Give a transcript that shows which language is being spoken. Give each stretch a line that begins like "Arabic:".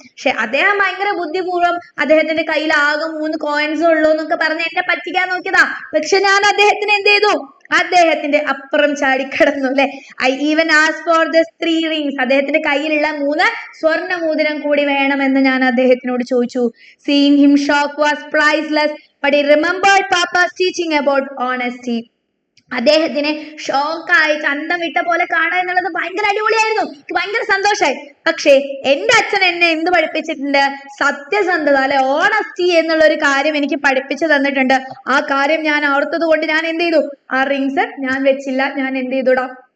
Malayalam: പക്ഷെ അദ്ദേഹം ഭയങ്കര ബുദ്ധിപൂർവ്വം അദ്ദേഹത്തിന്റെ കയ്യിൽ ആകെ 3 coins ഉള്ളൂ എന്നൊക്കെ പറഞ്ഞ് എന്നെ പറ്റിക്കാൻ നോക്കിയതാ. പക്ഷെ ഞാൻ അദ്ദേഹത്തിന് എന്ത് ചെയ്തു? അദ്ദേഹത്തിന്റെ അപ്പുറം ചാടിക്കടന്നു അല്ലെ.
English: I even ask for this 3 rings.
Malayalam: അദ്ദേഹത്തിന്റെ കയ്യിലുള്ള 3 സ്വർണ്ണ മോതിരം കൂടി വേണമെന്ന് ഞാൻ അദ്ദേഹത്തിനോട് ചോദിച്ചു.
English: Seeing him shock was priceless, but he remembered Papa's teaching about honesty.
Malayalam: അദ്ദേഹത്തിനെ ഷോക്കായി ചന്തം വിട്ട പോലെ കാണുക എന്നുള്ളത് ഭയങ്കര അടിപൊളിയായിരുന്നു. ഭയങ്കര സന്തോഷമായി. പക്ഷേ എന്റെ അച്ഛൻ എന്നെ എന്ത് പഠിപ്പിച്ചിട്ടുണ്ട്? സത്യസന്ധത അല്ലെ, ഓണസ്റ്റി എന്നുള്ള ഒരു കാര്യം എനിക്ക് പഠിപ്പിച്ചു തന്നിട്ടുണ്ട്. ആ കാര്യം ഞാൻ ഓർത്തത് കൊണ്ട് ഞാൻ എന്ത് ചെയ്തു? ആ റിങ്സ് ഞാൻ വെച്ചില്ല. ഞാൻ എന്ത് ചെയ്തുടാ?